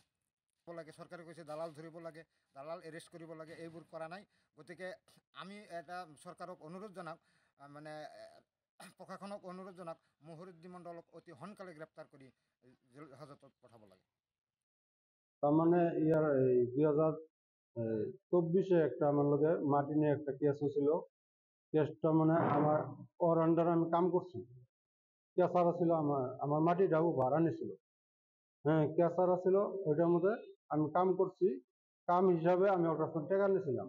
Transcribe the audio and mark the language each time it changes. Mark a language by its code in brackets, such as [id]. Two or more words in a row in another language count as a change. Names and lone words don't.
[as] চৰকাৰে কৈছে দালাল ধৰিব লাগে, দালাল এৰেষ্ট কৰিব লাগে, এইবোৰ কৰা নাই। গতিকে আমি এটা চৰকাৰক অনুৰোধ জনাওঁ, প্ৰশাসনক অনুৰোধ জনাওক, মহিৰুদ্দিন মণ্ডলক অতি সোনকালে গ্ৰেপ্তাৰ কৰি জেল হাজতত পঠাব লাগে। তাৰমানে ইয়াৰ [bn] 2024 একটা আমার লগে মাটি নিয়ে একটা কেস হয়েছিল। কেসটা আমার ওর আন্ডারে আমি কাম করছি। কেসার ছিল আমার মাটিটাও ভাড়া নিছিল। হ্যাঁ, কেসার ছিল, ওইটার মধ্যে আমি কাম করছি। কাম হিসাবে আমি ওর কাছে টাকা নিয়েছিলাম।